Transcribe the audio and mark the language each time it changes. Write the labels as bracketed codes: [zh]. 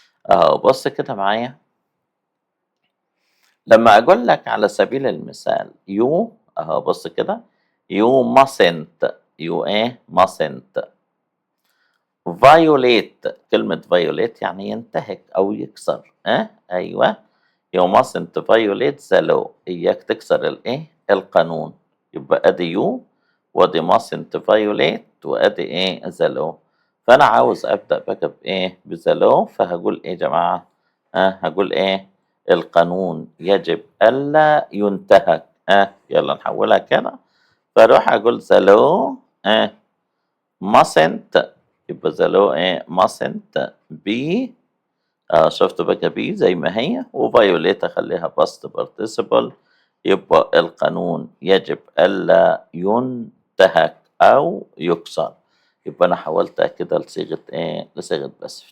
[ar] أهو بص كده معايا. لما أقول لك على سبيل المثال you أهو بص كده [en] you mustn't you [ar] إيه؟ [en] mustn't violate. [ar] كلمة violate يعني ينتهك أو يكسر. أيوه [en] you mustn't violate the law. [ar] إياك تكسر الإيه؟ القانون. يبقى أدي you وأدي [en] mustn't violate [ar] وأدي إيه؟ [en] the law. [ar] فأنا عاوز أبدأ بقى بإيه؟ ب [en] the law. [ar] فهقول إيه يا جماعة؟ هقول إيه؟ القانون يجب ألا ينتهك. يلا نحولها كده. فأروح أقول [en] the law mustn't. [ar] يبقى [en] the law [ar] إيه؟ [en] mustn't be [ar] شفتوا بقى بي زي ما هي وفايوليت اخليها باست بارتيسيبل. يبقى القانون يجب ألا ينتهك أو يكسر. يبقى أنا حولتها كده لصيغة إيه؟ لصيغة بس.